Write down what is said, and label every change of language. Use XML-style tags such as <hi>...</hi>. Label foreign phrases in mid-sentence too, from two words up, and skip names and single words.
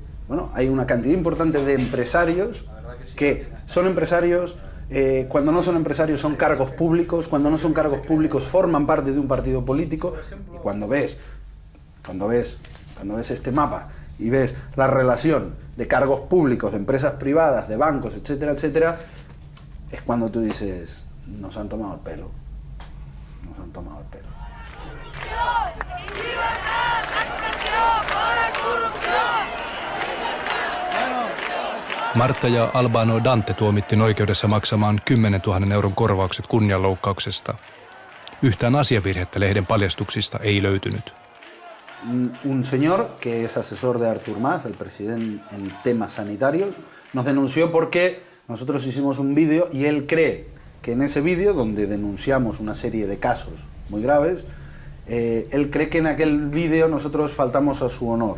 <es>Bueno, hay una cantidad importante de empresarios que son empresarios, cuando no son empresarios son cargos públicos, cuando no son cargos públicos forman parte de un partido político. Y cuando ves este mapa y ves la relación de cargos públicos, de empresas privadas, de bancos, etcétera, etcétera, es cuando tú dices, nos han tomado el pelo. Nos han tomado el pelo.</es> <fi>Martta ja Albano Dante tuomittiin oikeudessa maksamaan 10 000 euron korvaukset kunnianloukkauksesta. Yhtään asiavirhettä lehden paljastuksista ei löytynyt.</fi> <es>Un señor que es asesor de Artur Mas, el presidente en temas sanitarios, nos denunció porque nosotros hicimos un vídeo y él cree que en ese vídeo, donde denunciamos una serie de casos muy graves, él cree que en aquel vídeo nosotros faltamos a su honor.</es>